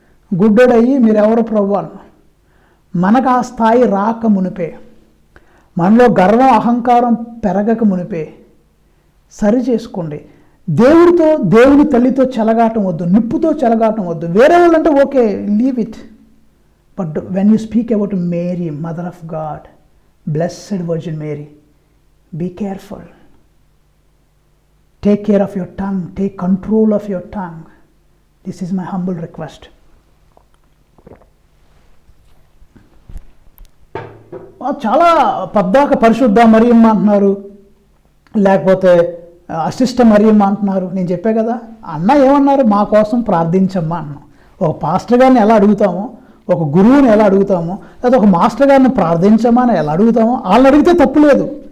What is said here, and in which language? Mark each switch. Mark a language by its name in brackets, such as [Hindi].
[Telugu] గుడ్డోడయ్యి మీరెవరు ప్రభు అన్న. మనకు ఆ స్థాయి రాక మునిపే, మనలో గర్వం అహంకారం పెరగక మునిపే సరి చేసుకోండి. దేవుని తల్లితో చెలగాటం వద్దు, నిప్పుతో చెలగాటం వద్దు. వేరే వాళ్ళంటే okay, [English] Leave it. But when you speak about Mary, mother of God, blessed virgin Mary, be careful. Take care of your tongue. Take control of your tongue. This is my humble request. [Telugu] చాలా పద్దాక పరిశుద్ధ మరియమ్మ అంటున్నారు, లేకపోతే అశిష్ట మరియమ్మ అంటున్నారు. నేను చెప్పే కదా, అన్న ఏమన్నారు? మా కోసం ప్రార్థించమ్మా అన్నాం. ఒక పాస్టర్ గారిని ఎలా అడుగుతామో, ఒక గురువుని ఎలా అడుగుతామో, లేదా ఒక మాస్టర్ గారిని ప్రార్థించమా అని ఎలా అడుగుతామో, వాళ్ళని అడిగితే తప్పు లేదు.